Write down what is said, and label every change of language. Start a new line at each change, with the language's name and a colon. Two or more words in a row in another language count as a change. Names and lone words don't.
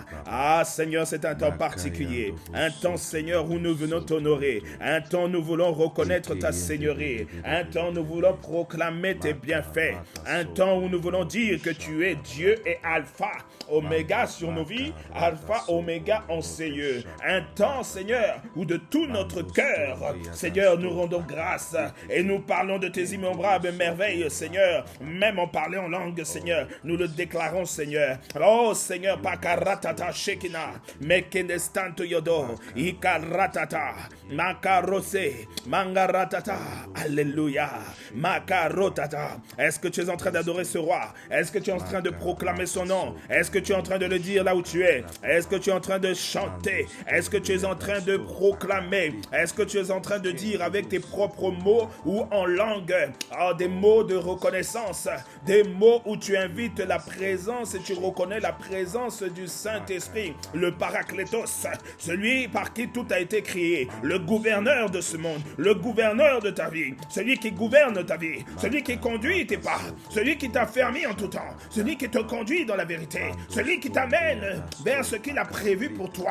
French: Ah Seigneur, c'est un temps particulier, un temps Seigneur où nous venons t'honorer, un temps nous voulons reconnaître ta seigneurie, un temps nous voulons proclamer tes bienfaits, un temps où nous voulons dire que tu es Dieu et Alpha, Oméga sur nos vies, Alpha, Oméga en ces lieux. Un temps, Seigneur, où de tout notre cœur, Seigneur, nous rendons grâce et nous parlons de tes innombrables merveilles, Seigneur. Même en parlant en langue, Seigneur, nous le déclarons, Seigneur. Oh, Seigneur, pakaratata shekina, mekenestanto yodo, ikaratata, makarose, mangaratata, alléluia, makarotata. Est-ce que tu es en train d'adorer ce roi? Est-ce que tu es en train de proclamer son nom? Est-ce que tu es en train de le dire là où tu es? Est-ce que tu es en train de chanter? Est-ce que tu es en train de proclamer? Est-ce que tu es en train de dire avec tes propres mots ou en langue, des mots de reconnaissance, des mots où tu invites la présence et tu reconnais la présence du Saint-Esprit, le Paraclétos, celui par qui tout a été créé, le gouverneur de ce monde, le gouverneur de ta vie, celui qui gouverne ta vie, celui qui conduit tes pas, celui qui t'a fermé en tout temps, celui qui te conduit dans la vérité, celui qui t'amène vers ce qu'il a prévu pour toi.